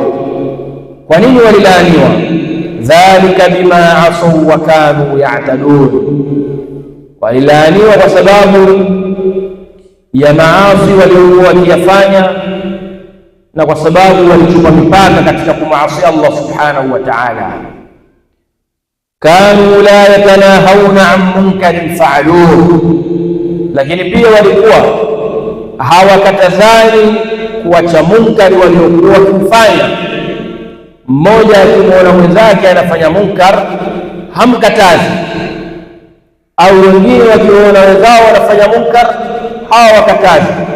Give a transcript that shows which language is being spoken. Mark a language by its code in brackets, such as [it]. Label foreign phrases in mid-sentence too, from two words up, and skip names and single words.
[sw] Kwa nini walilaaniwa? [ar] ذلك بما عصوا وكانوا يعتدون, [sw] walilaaniwa kwa sababu ya maasi waliokuwa wakiyafanya na kwa sababu walichupa mipaka katika kumaasi Allah [ar] سبحانه وتعالى. كانوا لا يتناهون عن منكر فعلوه, [sw] lakini pia walikuwa hawakatazani kuacha munkari waliokuwa wakifanya. Mmoja akimwona mwenzake anafanya munkar hamkatazi, au wengine wakiona wenzao wanafanya munkar hawakatazi.